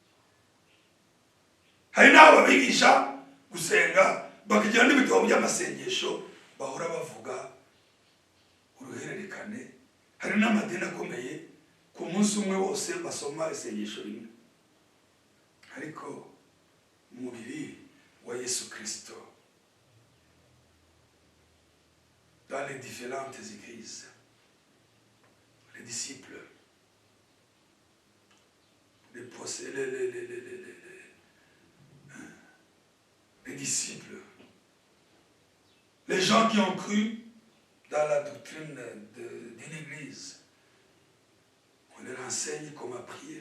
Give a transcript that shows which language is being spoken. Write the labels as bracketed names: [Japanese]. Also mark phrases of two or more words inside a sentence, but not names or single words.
[Kinyarwanda] Hari n'abo babigisha gusenga bakagira n'ibitabo by'amasengesho bahora bavuga uruhererekane. Hari n'amadini akomeye ku munsi umwe wose basoma isengesho rimwe, ariko umubiri wa Yesu Kristo [French] dans les différentes églises, les disciples, les disciples, les gens qui ont cru dans la doctrine d'une église, on leur enseigne comment prier.